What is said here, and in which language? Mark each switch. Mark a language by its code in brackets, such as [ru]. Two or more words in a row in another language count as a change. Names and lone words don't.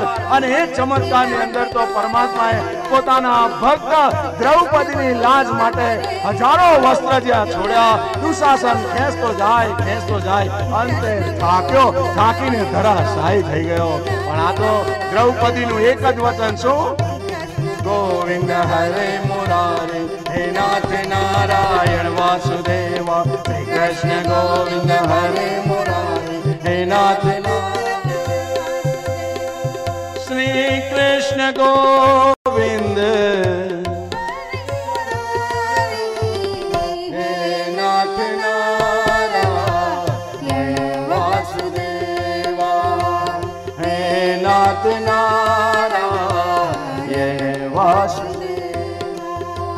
[gu] અને એ ચમત્કારની અંદર તો પરમાત્માએ પોતાના ભક્ત દ્રૌપદીની લાજ માટે હજારો વસ્ત્ર જ્યાં છોડ્યા. દુશાસન ખેંચતો જાય. અંતે થાકીને ધરાશાયી થઈ ગયો. પણ આ તો દ્રૌપદીનું એક જ વચન, શું? [sa] गोविंद हरे मुरारी, हे नाथ नारायण वासुदेवा. श्री कृष्ण गोविंद हरे मुरारी, हे नाथ नारायण. श्री कृष्ण गोविंद हे नाथ नारायण वासुदेवा, हे नाथ नारायण वासुदेव.